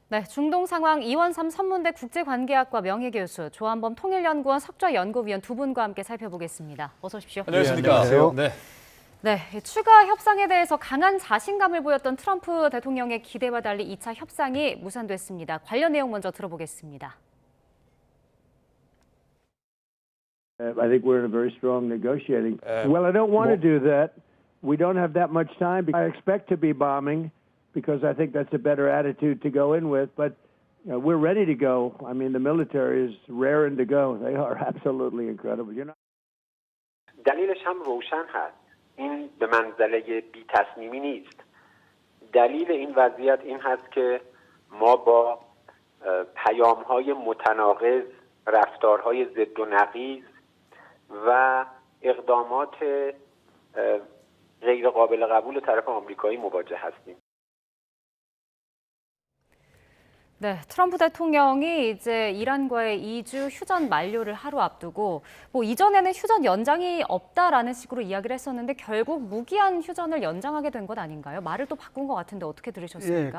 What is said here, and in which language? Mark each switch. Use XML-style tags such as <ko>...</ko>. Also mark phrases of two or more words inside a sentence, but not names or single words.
<ko>네, 중동 상황 이원삼 선문대 국제관계학과 명예교수, 조한범 통일연구원 석좌연구위원 두 분과 함께 살펴보겠습니다. 어서 오십시오. 안녕하십니까. 네, 안녕하세요. 네. 네, 추가 협상에 대해서 강한 자신감을 보였던 트럼프 대통령의 기대와 달리 2차 협상이 무산됐습니다. 관련 내용 먼저 들어보겠습니다.</ko> <en>I think we're in a very strong negotiating. Well, I don't want to do that. We don't have that much time. I expect to be bombing because I think that's a better attitude to go in with. But we're ready to go. I mean, the military is raring to go. They are absolutely incredible. You know.</en> <fa>دلیلش هم روشن هست. این به منزله بی تصمیمی نیست. دلیل این وضعیت این هست که ما با پیام‌های متناقض، رفتارهای ضد و نقیض و اقدامات غیر قابل قبول طرف آمریکایی مواجه هستیم.</fa> <ko>네, 트럼프 대통령이 이제 이란과의 2주 휴전 만료를 하루 앞두고 이전에는 휴전 연장이 없다라는 식으로 이야기를 했었는데 결국 무기한 휴전을 연장하게 된 것 아닌가요? 말을 또 바꾼 것 같은데 어떻게 들으셨습니까?</ko>